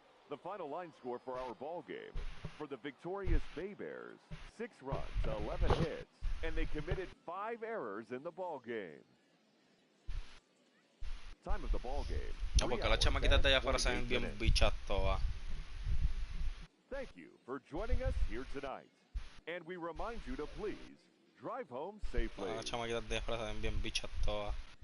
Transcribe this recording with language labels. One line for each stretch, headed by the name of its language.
English: The final line score for our ball game. For the victorious Bay Bears, 6 runs, 11 hits, and they committed 5 errors in the ball game. Time of the ball game.
Spanish: No, porque las chamaquitas de allá afuera se ven bien bichas todas.
English: Thank you for joining us here tonight. And we remind you to please drive home safely.
Spanish: Las chamaquitas de allá afuera se ven bien bichas todas.